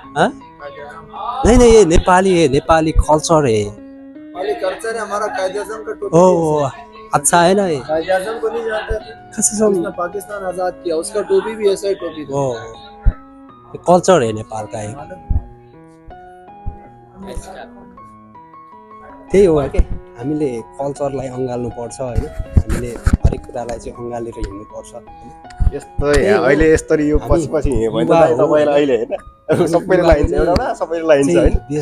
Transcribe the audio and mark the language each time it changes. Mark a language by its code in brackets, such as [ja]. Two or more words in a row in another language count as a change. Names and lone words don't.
[hi] हाँ नहीं ये नेपाली है नेपाली कल्चर है नेपाली कल्चर है हमारा कायदे आज़म का टोपी ओ अच्छा है ना ये कायदे आज़म को नहीं जानते उसने पाकिस्तान आजाद किया उसका टोपी भी ऐसा ही टोपी था ओ कल्चर है नेपाल का [ne] एक त्यही हो के हामीले कल्चरलाई अँगाल्नु पर्छ हैन हामीले हरेक कुरालाई चाहिँ अँगालेर हिँड्नु पर्छ यस्तो अहिले यसरी यो पछि हिँड्यो भने त तपाईलाई अहिले हैन सबैले लाइन्छ एउटा सबैले लाइन्छ हैन